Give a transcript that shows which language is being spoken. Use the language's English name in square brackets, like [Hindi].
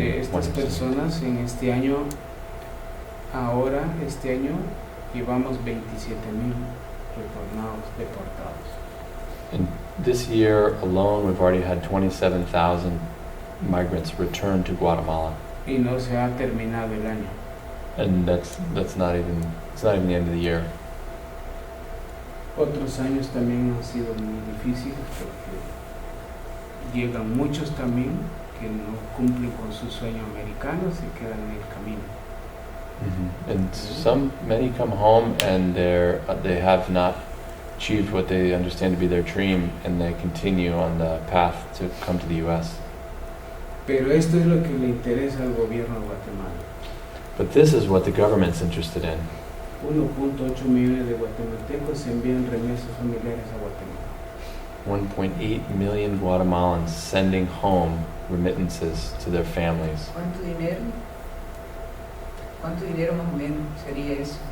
[Spanish] de estas personas en este año, este año, llevamos 27,000 retornados, deportados. [English] And this year alone, we've already had 27,000 migrants return to Guatemala, [Spanish] Y no se ha terminado el año. [English] and it's not even the end of the year. [Spanish] Otros años también han sido muy difíciles porque llegan muchos también que no cumplen con su sueño americano, se quedan en el camino. [English] And many come home and they have not achieved what they understand to be their dream, and they continue on the path to come to the U.S. [Spanish] Pero esto es lo que le interesa al gobierno de Guatemala. [English] But this is what the government's interested in. [Spanish] 1.8 millones de guatemaltecos envían remesas familiares a Guatemala. [English] 1.8 million Guatemalans sending home remittances to their families. [Spanish] ¿Cuánto dinero? ¿Cuánto dinero más o menos sería eso?